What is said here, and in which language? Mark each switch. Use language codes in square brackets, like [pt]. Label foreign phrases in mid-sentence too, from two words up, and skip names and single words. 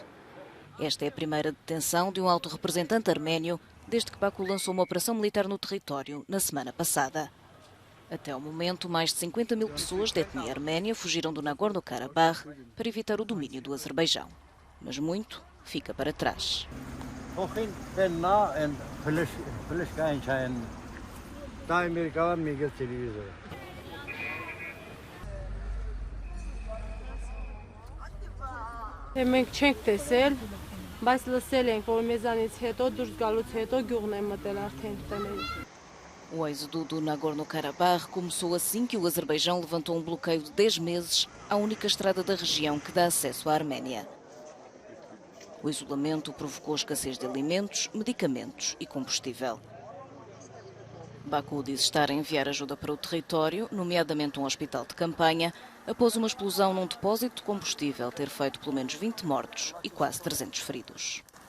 [pt] Esta é a primeira detenção de um alto representante arménio desde que Baku lançou uma operação militar no território na semana passada. Até ao momento, mais de 50 mil pessoas de etnia arménia fugiram do Nagorno-Karabakh para evitar o domínio do Azerbaijão. Mas muito fica para trás. [hy] Մենք չենք տեսել, բայց լսել ենք, որ մեզանից հետո դուրս գալուց հետո գյուղն է մտել արդեն տների։ [pt] O êxodo do Nagorno-Karabakh começou assim que o Azerbaijão levantou um bloqueio de 10 meses à única estrada da região que dá acesso à Arménia. O isolamento provocou escassez de alimentos, medicamentos e combustível. Baku diz estar a enviar ajuda para o território, nomeadamente um hospital de campanha, após uma explosão num depósito de combustível ter feito pelo menos 20 mortos e quase 300 feridos.